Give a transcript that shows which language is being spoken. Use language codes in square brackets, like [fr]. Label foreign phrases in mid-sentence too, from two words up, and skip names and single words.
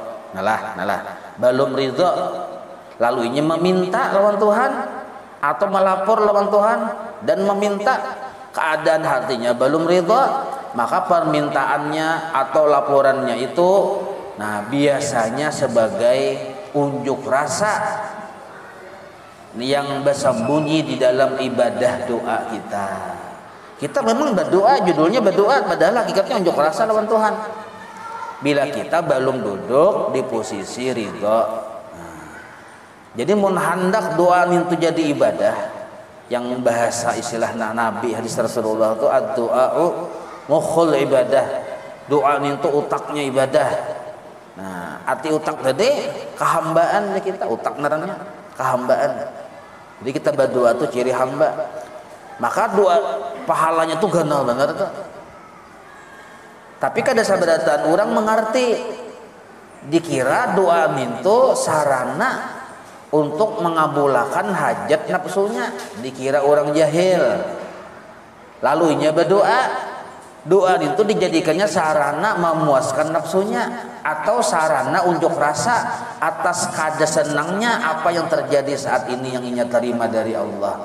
[id] belum ridho, lalu ini meminta lawan Tuhan atau melapor lawan Tuhan dan meminta, keadaan hatinya belum ridho, maka permintaannya atau laporannya itu nah biasanya sebagai unjuk rasa yang bersembunyi di dalam ibadah doa kita. Kita memang berdoa, judulnya berdoa, padahal hakikatnya unjuk rasa lawan Tuhan. Bila kita belum duduk di posisi ridho. Jadi mun hendak doa itu jadi ibadah, yang bahasa istilah Nabi hadis Rasulullah itu [ar] ad-du'a'u mukhul ibadah. [bjn] Doa itu utaknya ibadah. Nah, arti utak tadi kehambaan kita, utak narangnya kehambaan. Jadi kita berdoa itu ciri hamba. Maka doa pahalanya tuh ganal benar tuh. Tapi kada sabaratan orang mengerti, dikira doa itu sarana untuk mengabulkan hajat nafsunya, dikira orang jahil. [id] Lalu ia berdoa, doa itu dijadikannya sarana memuaskan nafsunya atau sarana unjuk rasa atas kada senangnya apa yang terjadi saat ini yang ia terima dari Allah.